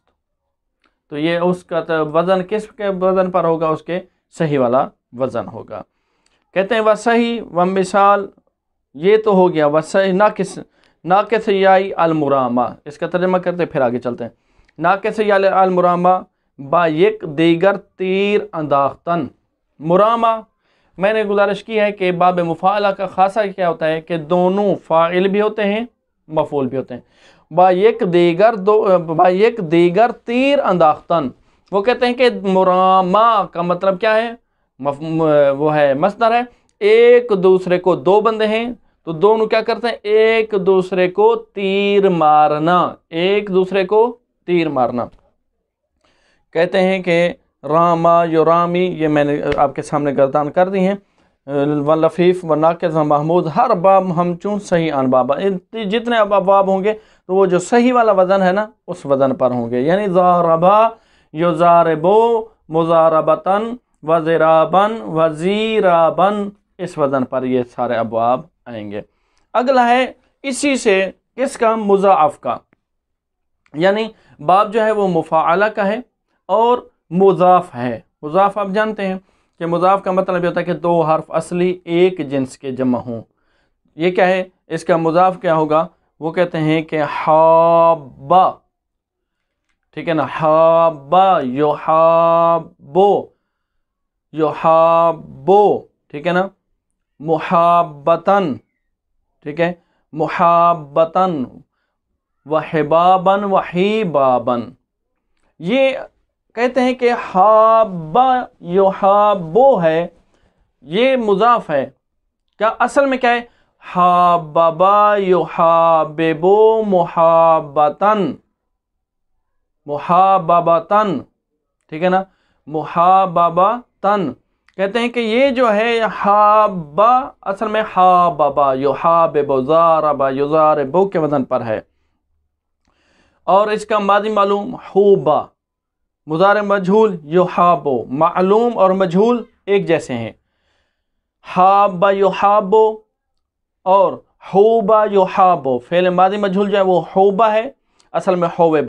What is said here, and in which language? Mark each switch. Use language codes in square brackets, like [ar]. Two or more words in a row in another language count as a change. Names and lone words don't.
[ur] تو یہ اس کا وزن کس کے وزن پر ہوگا؟ اس کے صحیح والا وزن ہوگا۔ کہتے ہیں وصحیح و مثال، یہ تو ہو گیا وصحیح ناقص، ناقص یائی المرامہ۔ اس کا ترجمہ کرتے پھر آگے چلتے ہیں۔ [ar] ناقص یا المرامہ [fa] با یک دیگر تیر انداختن۔ [ur] مرامہ میں نے گزارش کی ہے کہ باب مفاعلہ کا خاصہ کیا ہوتا ہے کہ دونوں فاعل بھی ہوتے ہیں، مفعول بھی ہوتے ہیں۔ [fa] با یک دیگر تیر انداختن، [ur] وہ کہتے ہیں کہ مرامہ کا مطلب کیا ہے؟ وہ ہے مصدر ہے، ایک دوسرے کو دو بندے ہیں تو دونوں کیا کرتے ہیں؟ ایک دوسرے کو تیر مارنا، ایک دوسرے کو تیر مارنا۔ کہتے ہیں کہ راما یرامی، یہ میں نے آپ کے سامنے گردان کر دی ہیں۔ [fa] و لفیف و ناقص و محمود، ہر باب ہم چون صحیح آن بابا، [ur] جتنے ابواب ہوں گے تو وہ جو صحیح والا وزن ہے نا اس وزن پر ہوں گے، یعنی [ar] ضاربا یضاربو مضاربتن و ضرابن و زیرابن، [ur] اس وزن پر یہ سارے ابواب آئیں گے۔ اگلا ہے اسی سے کس کا؟ مضاعف کا، یعنی باب جو ہے وہ مفاعلہ کا ہے اور مضاف ہے۔ مضاف آپ جانتے ہیں کہ مضاف کا مطلب یہ ہوتا ہے کہ دو حرف اصلی ایک جنس کے جمع ہوں۔ یہ کیا ہے؟ اس کا مضاف کیا ہوگا؟ وہ کہتے ہیں کہ حابا، ٹھیک ہے نا، [ar] حابا یحابو، یحابو، [ur] ٹھیک ہے نا، محابتن، ٹھیک ہے، [ar] محابتن، وحبابن وحیبابن۔ [ur] یہ کہتے ہیں کہ [ar] حابا یحابو [ur] ہے، یہ مضاف ہے، کیا اصل میں کیا ہے؟ [ar] حاببا یحاببو محابتن، محاببتن، [ur] ٹھیک ہے نا، محاببتن۔ کہتے ہیں کہ یہ جو ہے حابا اصل میں [ar] حاببا یحاببو ضاربا یضاربو [ur] کے وزن پر ہے، اور اس کا ماضی معلوم حوبا، مضارع مجہول یحابو، معلوم اور مجہول ایک جیسے ہیں۔ [ar] حابا یحابو [ur] اور [ar] حوبا یحابو، [ur] فعل ماضی مجہول جو ہے وہ حوبا ہے، اصل میں حوبا